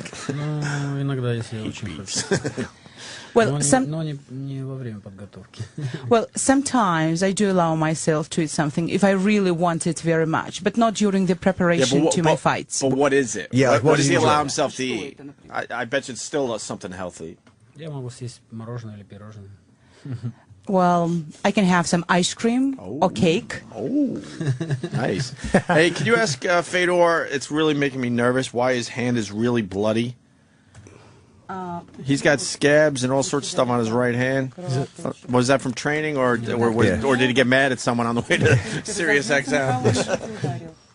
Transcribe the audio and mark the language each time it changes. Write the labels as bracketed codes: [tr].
[ru] Ну, иногда, если я очень хочу. [en] Well, [ru] Но не во время подготовки. [en] well, sometimes I do allow myself to eat something if I really want it very much, but not during the preparation to my fights. But what is it? Yeah, what does he allow himself to eat? I bet you it's still something healthy. [ru] Я могу съесть мороженое или пирожное. [en] Well, I can have some ice cream or cake. Oh, nice. Hey, can you ask Fedor, it's really making me nervous, why his hand is really bloody? He's got scabs and all sorts of stuff on his right hand. Was that from training, or did he get mad at someone on the way to Sirius XM?